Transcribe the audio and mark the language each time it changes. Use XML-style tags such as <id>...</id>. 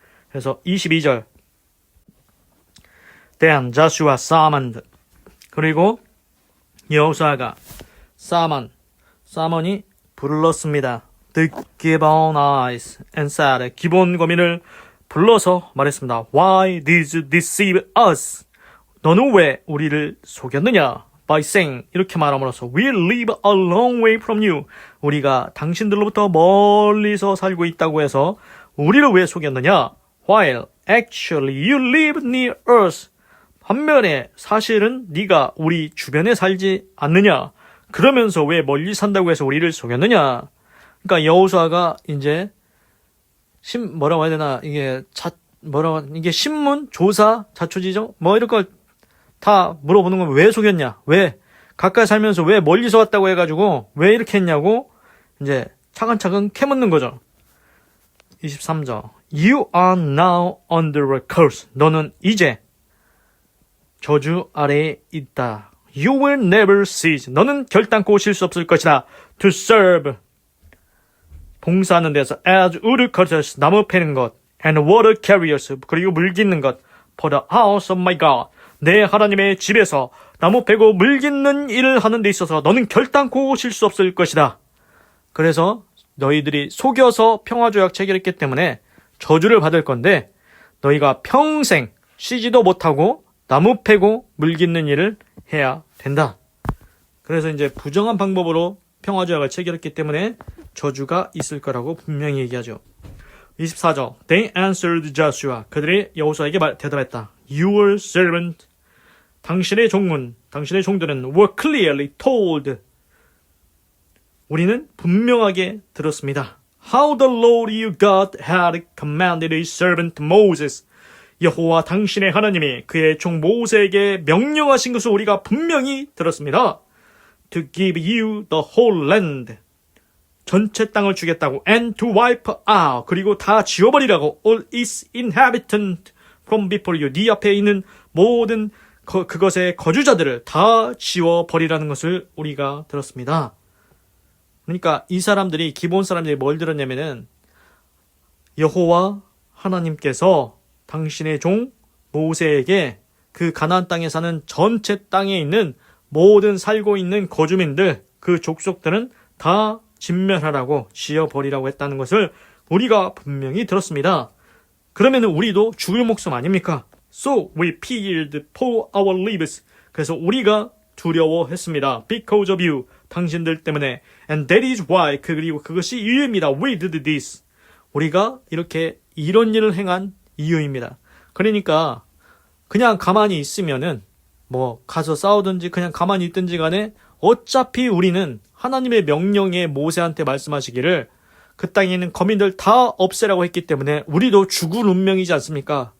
<ko>그래서 22절</ko> <en>Then Joshua summoned,</en> <ko>그리고 여호수아가 사먼이 불렀습니다.</ko> <en>The Gibeonites and said,</en> <ko>기본 거민을 불러서 말했습니다.</ko> <en>Why did you deceive us?</en> <ko>너는 왜 우리를 속였느냐?</ko> <en>By saying,</en> <ko>이렇게 말함으로써</ko> <en>We live a long way from you.</en> <ko>우리가 당신들로부터 멀리서 살고 있다고 해서 우리를 왜 속였느냐?</ko> <en>While actually you live near us.</en> <ko>반면에 사실은 네가 우리 주변에 살지 않느냐? 그러면서 왜 멀리 산다고 해서 우리를 속였느냐? 그러니까 여호수아가 이제 뭐라고 해야 되나, 이게 신문, 조사, 자초지정 뭐 이런 걸 다 물어보는 건 왜 속였냐? 왜 가까이 살면서 왜 멀리서 왔다고 해가지고 왜 이렇게 했냐고 이제 차근차근 캐묻는 거죠.</ko> <en>23절 You are now under a curse.</en> <ko>너는 이제 저주 아래에 있다.</ko> <en>You will never cease.</en> <ko>너는 결단코 쉴 수 없을 것이다.</ko> <en>To serve.</en> <ko>봉사하는 데서</ko> <en>as woodcutters.</en> <ko>나무 패는 것.</ko> <en>And water carriers.</en> <ko>그리고 물 깃는 것.</ko> <en>For the house of my God.</en> <ko>내 하나님의 집에서 나무 패고 물 깃는 일을 하는 데 있어서 너는 결단코 쉴 수 없을 것이다. 그래서 너희들이 속여서 평화조약 체결했기 때문에 저주를 받을 건데 너희가 평생 쉬지도 못하고 나무 패고 물 깃는 일을 해야 된다. 그래서 이제 부정한 방법으로 평화조약을 체결했기 때문에 저주가 있을 거라고 분명히 얘기하죠.</ko> <en>24절 They answered Joshua.</en> <ko>그들이 여호수아에게 대답했다.</ko> <en>Your servant.</en> <ko>당신의 종들은</ko> <en>were clearly told.</en> <ko>우리는 분명하게 들었습니다.</ko> <en>How the Lord your God had commanded his servant Moses.</en> <ko>여호와 당신의 하나님이 그의 종 모세에게 명령하신 것을 우리가 분명히 들었습니다.</ko> <en>To give you the whole land.</en> <ko>전체 땅을 주겠다고.</ko> <en>And to wipe out.</en> <ko>그리고 다 지워버리라고.</ko> <en>All its inhabitants from before you.</en> <ko>네 앞에 있는 모든 그것의 거주자들을 다 지워버리라는 것을 우리가 들었습니다. 그러니까 이 사람들이, 기본 사람들이 뭘 들었냐면은 여호와 하나님께서 당신의 종 모세에게 그 가나안 땅에 사는 전체 땅에 있는 모든 살고 있는 거주민들, 그 족속들은 다 진멸하라고, 지어버리라고 했다는 것을 우리가 분명히 들었습니다. 그러면은 우리도 죽을 목숨 아닙니까?</ko> <en>So we feared for our lives.</en> <ko>그래서 우리가 두려워했습니다.</ko> <en>Because of you.</en> <ko>당신들 때문에.</ko> <en>And that is why.</en> <ko>그리고 그것이 이유입니다.</ko> <en>We did this.</en> <ko>우리가 이런 일을 행한 이유입니다. 그러니까 그냥 가만히 있으면은 뭐 가서 싸우든지 그냥 가만히 있든지 간에 어차피 우리는 하나님의 명령에 모세한테 말씀하시기를 그 땅에 있는 거민들 다 없애라고 했기 때문에 우리도 죽을 운명이지 않습니까?</ko>